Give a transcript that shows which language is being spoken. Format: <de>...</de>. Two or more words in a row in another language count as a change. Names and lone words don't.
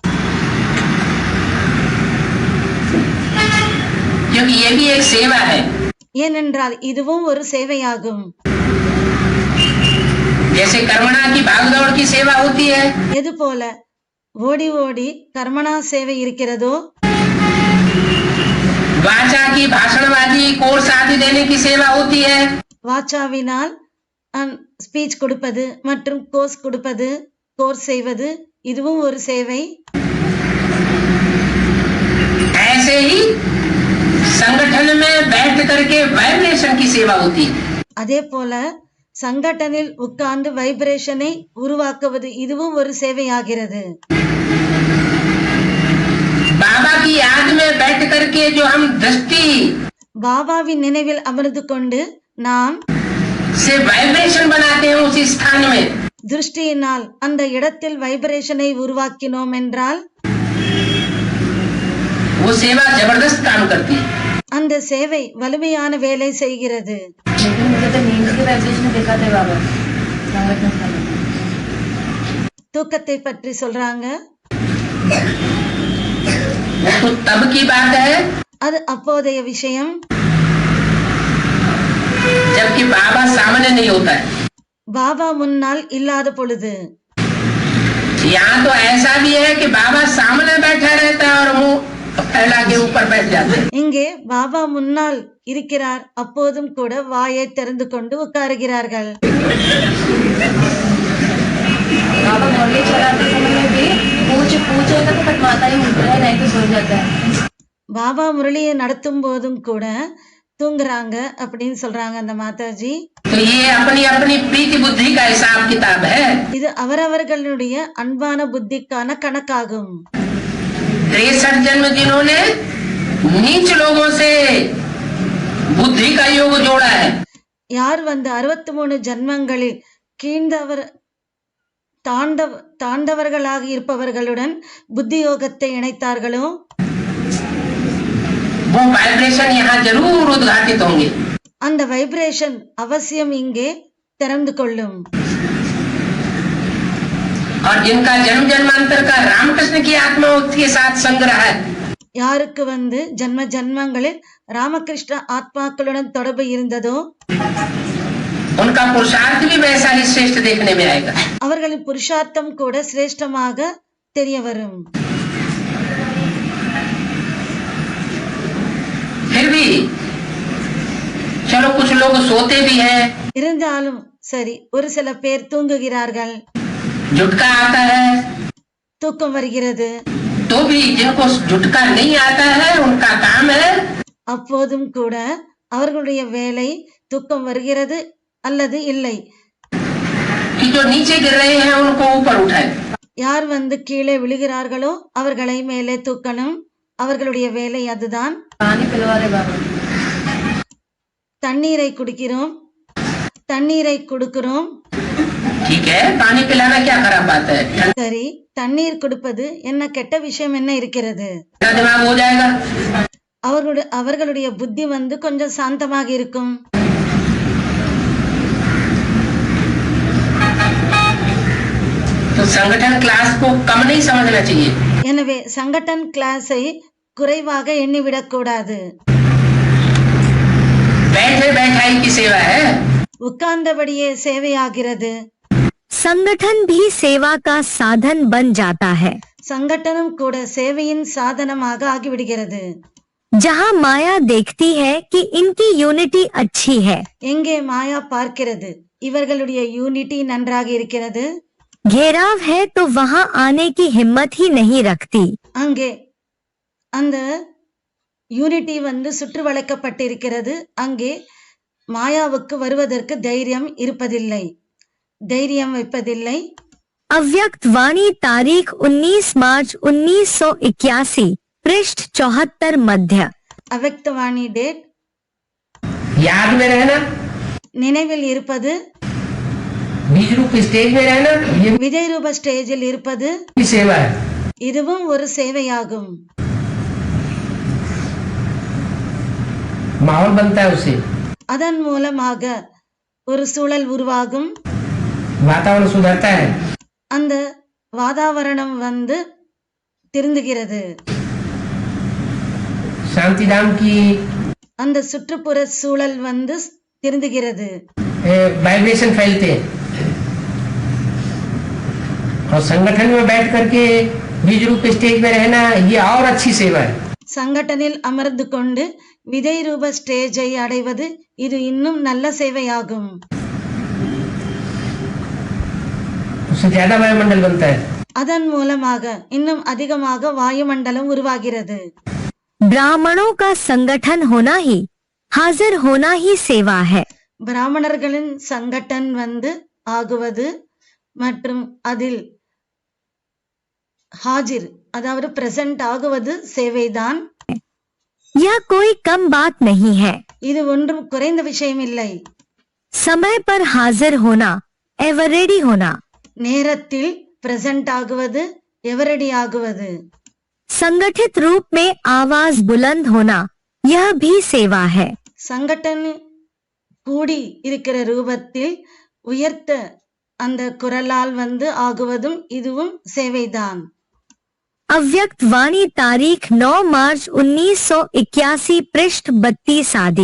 <hi>क्योंकि ये भी एक सेवा है।</hi> <ta>ஏனென்றால் இதுவும் ஒரு சேவையாகும்।</ta> <hi>जैसे कर्मणा की भागदौड़ की सेवा होती है</hi> <ta>எது போல ஓடி ஓடி கர்மணா சேவை இருக்கிறதோ</ta> <hi>वाचा की भाषणबाजी कोर्स आदि देने की सेवा होती है।</hi> <ta>வாச்சாவினால் ஸ்பீச் கொடுப்பது மற்றும் கோர்ஸ் செய்வது இதுவும் ஒரு சேவை।</ta> <hi>ऐसे ही संगठन में बैठ करके वाइब्रेशन की सेवा होती है।</hi> <ta>அதே போல சங்கடனில் உட்கார்ந்து வைப்ரேஷனை உருவாக்குவது இதுவும் ஒரு சேவையாகிறது।</ta> <hi>बाबा की याद में बैठ करके जो हम दृष्टि</hi> <ta>பாபாவின் நினைவில் அமர்ந்து கொண்டு நாம்</ta> <hi>से वाइब्रेशन बनाते हैं उस स्थान में</hi> <ta>திருஷ்டியினால் அந்த இடத்தில் வைப்ரேஷனை உருவாக்கினோம் என்றால்</ta> <hi>वो सेवा जबरदस्त काम करती है।</hi> <ta>அந்த சேவை வலிமையான வேலை செய்கிறது। தூக்கத்தை பற்றி சொல்றாங்க।</ta> <hi>तो तब की बात है</hi> <ta>அது அப்போதைய விஷயம்,</ta> <hi>जबकि बाबा सामने नहीं होता है।</hi> <ta>பாபா முன்னால் இல்லாத பொழுது.</ta> <hi>यहाँ तो ऐसा भी है कि बाबा सामने बैठा रहता है और मुंह फैला के ऊपर बैठ जाते हैं।</hi> <ta>இங்கே பாபா முன்னால் இருக்கிறார், அப்போதும் கூட வாயை திறந்து கொண்டு உட்காருகிறார்கள்.</ta> <hi>बाबा मुरली चलाते समय में भी पूछेगा तो माता ही उठ रहा है, नहीं तो सो जाता है।</hi> <ta>பாபா முரளியை நடத்தும் போதும் கூட தூங்குறாங்க அப்படின்னு சொல்றாங்க அந்த மாதாஜி.</ta> <hi>तो ये अपनी अपनी प्रीति बुद्धि का हिसाब किताब है।</hi> <ta>இது அவரவர்களுடைய அன்பான புத்திக்கான கணக்காகும்.</ta> <hi>63 जन्म जिन्होंने नीच लोगों से बुद्धि का योग जोड़ा है,</hi> <ta>யார் 63 ஜன்மங்களில் கீழ்ந்தவர் தாண்டவர்களாக இருப்பவர்களுடன் புத்தி யோகத்தை இணைத்தார்களோ</ta> <hi>वो वाइब्रेशन यहाँ जरूर उद्घाटित होंगे।</hi> <ta>அந்த வைப்ரேஷன் அவசியம் இங்கே திறந்து கொள்ளும்.</ta> <hi>और जिनका जन्म जन्मांतर का रामकृष्ण की आत्मा के साथ संग्रह है,</hi> <ta>யாருக்கு ஜன்ம ஜன்மங்களில் ராமகிருஷ்ண ஆத்மாக்களுடன் தொடர்பு இருந்ததோ</ta> <hi>उनका पुरुषार्थ भी वैसा ही श्रेष्ठ देखने में आएगा।</hi> <ta>அவர்களின் புருஷார்த்தம் கூட சிரேஷ்டமாக தெரிய வரும்.</ta> <hi>फिर भी चलो कुछ लोग सोते भी हैं,</hi> <ta>இருந்தாலும் சரி, ஒரு சில பேர் தூங்குகிறார்கள்,</ta> <hi>झुटका आता है,</hi> <ta>தூக்கம் வருகிறது.</ta> <hi>तो भी जिनको झुटका नहीं आता है उनका काम है</hi> <ta>அப்போதும் கூட அவர்களுடைய வேலை தூக்கம் வருகிறது அல்லது இல்லை,</ta> <hi>कि जो नीचे गिर रहे हैं उनको ऊपर उठाए।</hi> <ta>யார் கீழே விழுகிறார்களோ அவர்களை மேலே தூக்கணும். அவர்களுடைய வேலை அதுதான்.</ta> <hi>पानी पिलवा रहे बाबा।</hi> <ta>தண்ணீரை குடிக்கிறோம், தண்ணீரை கொடுக்கிறோம்.</ta> <hi>ठीक है, पानी पिलाना क्या खराब बात है,</hi> <ta>சரி, தண்ணீர் கொடுப்பது என்ன கெட்ட விஷயம் என்ன இருக்கிறது?</ta> <hi>ठंडा दिमाग हो जाएगा।</hi> <ta>அவர்களுடைய புத்தி கொஞ்சம் சாந்தமாக இருக்கும்.</ta> <hi>तो संगठन क्लास को कम नहीं समझना चाहिए।</hi> <ta>எனவே சங்கடன் கிளாஸை குறைவாக எண்ணிவிடக் கூடாது.</ta> <hi>बैठे बैठाई की सेवा है,</hi> <ta>உட்கார்ந்தபடியே சேவையாகிறது.</ta> <hi>संगठन भी सेवा का साधन बन जाता है।</hi> <ta>சங்கடனும் கூட சேவையின் சாதனமாக ஆகிவிடுகிறது.</ta> <hi>जहाँ माया देखती है कि इनकी यूनिटी अच्छी है,</hi> <ta>எங்கே மாயா பார்க்கிறது இவர்களுடைய யூனிட்டி நன்றாக இருக்கிறது,</ta> <hi>घेराव है तो वहाँ आने की हिम्मत ही नहीं रखती।</hi> <ta>அங்கே அந்த யூனிட்டி சுற்று வளைக்கப்பட்டிருக்கிறது, அங்கே மாயாவுக்கு வருவதற்கு தைரியம் இருப்பதில்லை, தைரியம் வைப்பதில்லை.</ta> <hi>अव्यक्त वाणी तारीख 19 मार्च 1981 पृष्ठ 74 मध्य।</hi> <ta>அவ்யக்தவாணி டேட்</ta> <hi>याद में रहना,</hi> <ta>நினைவில் இருப்பது,</ta> <hi>बीज रूप स्टेज में रहना, ये</hi> <ta>விஜய் ரூப ஸ்டேஜில் இருப்பது,</ta> <hi>भी सेवा है।</hi> <ta>இதுவும் ஒரு சேவையாகும்.</ta> <hi>माहौल बनता है उससे,</hi> <ta>அதன் மூலமாக ஒரு சூழல் உருவாகும்,</ta> <hi>वातावरण सुधरता है,</hi> <ta>அந்த வாதாவரணம் திருந்துகிறது,</ta> <hi>शांति धाम की</hi> <ta>அந்த சுற்றுப்புற சூழல் திருந்துகிறது,</ta> <hi>वाइब्रेशन फैलते हैं। और संगठन में बैठ करके बीज रूप स्टेज में रहना ये और अच्छी सेवा है।</hi> <ta>சங்கடனில் அமர்ந்து கொண்டு விதை ரூப ஸ்டேஜை அடைவது இது இன்னும் நல்ல சேவையாகும்.</ta> <hi>उससे ज्यादा वायुमंडल बनता है।</hi> <ta>அதன் மூலமாக இன்னும் அதிகமாக வாயுமண்டலம் உருவாகிறது.</ta> <hi>ब्राह्मणों का संगठन होना ही, हाजिर होना ही सेवा है।</hi> <ta>பிராமணர்களின் சங்கடன் ஆகுவது மற்றும் அதில் ஹாஜிர் அதாவது பிரசன்ட் ஆகுவது சேவைதான்.</ta> <hi>यह कोई कम बात नहीं है।</hi> <ta>இது ஒன்றும் குறைந்த விஷயம் இல்லை.</ta> <hi>समय पर हाजिर होना,</hi> <en>ever ready</en> <hi>होना,</hi> <ta>நேரத்தில் பிரசன்ட் ஆகுவது, எவரடி ஆகுவது,</ta> <hi>संगठित रूप में आवाज बुलंद होना, यह भी सेवा है।</hi> <ta>சங்கடன் கூடி இருக்கிற ரூபத்தில் உயர்த்த அந்த குரலால் ஆகுவதும் இதுவும் சேவைதான்.</ta> <hi>अव्यक्त वाणी तारीख 9 मार्च 1981 पृष्ठ 32 आदि।</hi>